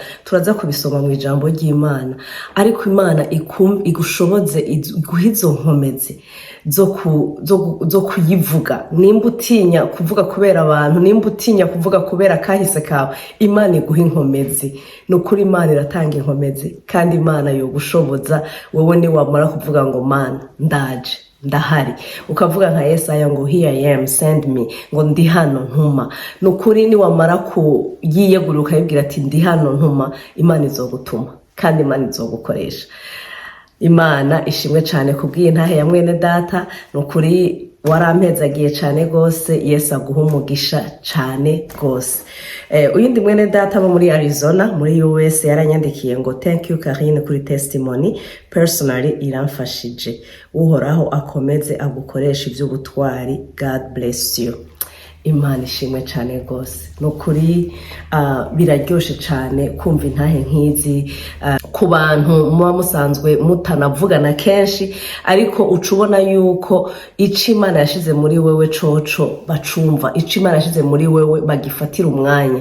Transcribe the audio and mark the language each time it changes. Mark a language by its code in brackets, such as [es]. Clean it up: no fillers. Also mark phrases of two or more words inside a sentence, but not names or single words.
[rn] Turaza kubisoma mu ijambo ry'Imana, ariko Imana igushoboze, iguhizo nkomezi zo kuyivuga. Nimba utinya kuvuga kubera abantu, nimba utinya kuvuga kubera kahise kawe, Imana iguha inkomezi. Nukuri Imana iratanga inkomezi, kandi Imana yogushoboza wewe ni wamara kuvuga ngo Mana ndaje, ndahari, ukavuga nka Yesaya ngo [en] here I am, send me, [rn] ngo ndi hano ntuma. Nukuri ni wamara kuyiyegura ukayibwira ati ndi hano ntuma, Imana izogutuma kandi Imana izogukoresha. Imana ishimwe cyane kubwiye ntahe ya mwene data. Nukuri warampezagiye cane gose. Yesu aguha umugisha cane gose. Uyundi mwene data bo muri Arizona muri US yaranyandikiye ngo [en] thank you [rn] Karine kuri [en] testimony, personally [rn] iramfashije. Uhoraho akomeze agukoresha ivy'ubutwari. [en] God bless you. [rn] Imana ishimwe cane gose. Nukuri biraryoshe cane kumva intahe nkizi ku bantu muba musanzwe mutanavugana kenshi, ariko ucubona yuko ico Imana yashize muri wewe coco bacumva, ico Imana yashize muri wewe bagifatira umwanya.